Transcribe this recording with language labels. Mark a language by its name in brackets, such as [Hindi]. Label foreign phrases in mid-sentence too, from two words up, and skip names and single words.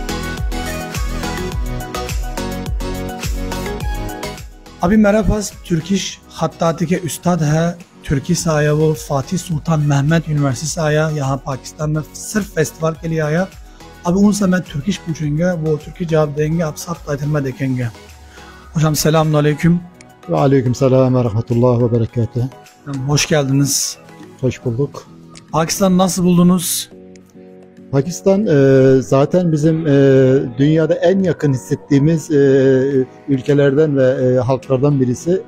[Urdu] ابھی میرے پاس ترکش خطاطی کے استاد ہے، ترکی سے آیا، وہ فاتح سلطان محمود یونیورسٹی سے آیا، یہاں پاکستان میں صرف فیسٹیول کے لیے آیا. اب ان سے میں ترکش پوچھیں گے، وہ ترکی جواب دیں گے، آپ سب ٹائٹل میں دیکھیں گے. [Turkish] Hocam selamünaleyküm. [Arabic] و عليكم السلام و رحمة الله و بركاته. [Turkish] Hoş geldiniz. Hoş bulduk. Pakistan nasıl buldunuz? Pakistan zaten bizim dünyada en yakın hissettiğimiz ülkelerden ve halklardan birisi.